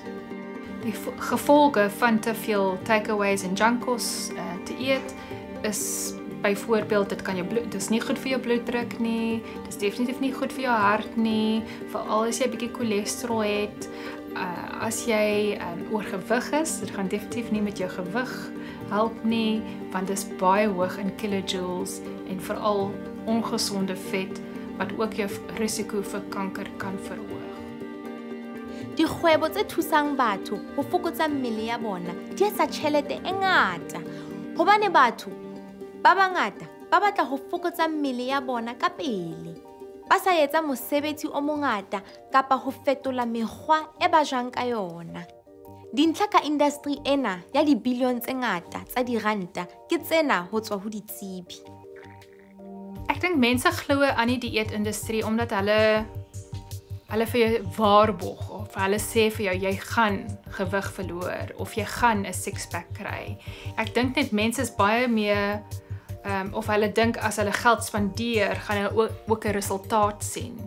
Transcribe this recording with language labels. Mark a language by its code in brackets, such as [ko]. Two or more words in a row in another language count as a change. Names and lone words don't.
[af] Die gevolge van te veel takeaways en junkkos te eet is byvoorbeeld dit is nie goed vir jou bloeddruk nie, dit is definitief nie goed vir jou hart nie, veral as jy 'n bietjie cholesterol het, as jy oorgewig is, dit gaan definitief nie met jou gewig help nie, want dit is baie hoog in kilojoules en veral ongesonde vet wat ook jou risiko vir kanker kan verhoog. [st] Dikgwebo tse thusang batho ho fokotsa mmele ya bona di etsa tjhelete e ngata hobane batho ba bangata ba batla ho fokotsa mmele ya bona ka pele. Ba sa etsa mosebetsi o mongata kapa ho fetola mekgwa e ba jang ka yona. Dintlha ka industry ena ya dibilione tse ngata tsa diranta ke tsena ho tswa ho ditsebi. [af] Ek dink mense glo aan die dieetindustrie omdat hulle vir jou waarborg of hulle sê vir jou jy gaan gewig verloor of jy gaan 'n six-pack kry. Ek dink net mense is baie meer of hulle dink as hulle geld spandeer, gaan hulle ook 'n resultaat sien.